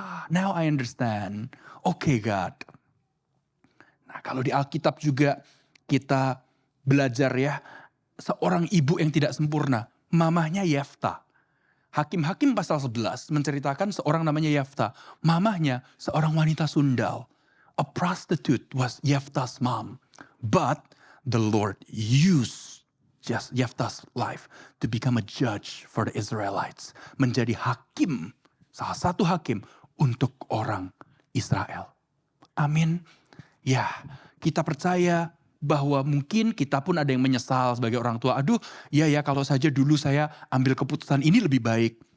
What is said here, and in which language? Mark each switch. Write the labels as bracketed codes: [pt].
[en] Now I understand. Okay God. [id] Nah kalau di Alkitab juga kita belajar ya, seorang ibu yang tidak sempurna, mamahnya Yefta. Hakim-Hakim pasal 11 menceritakan seorang namanya Yefta. Mamahnya seorang wanita sundal. [en] A prostitute was Yefta's mom. But the Lord used just Yefta's life to become a judge for the Israelites. [id] Menjadi hakim, salah satu hakim untuk orang Israel. Amin. Ya, kita percaya bahwa mungkin kita pun ada yang menyesal sebagai orang tua. Aduh, ya kalau saja dulu saya ambil keputusan ini lebih baik.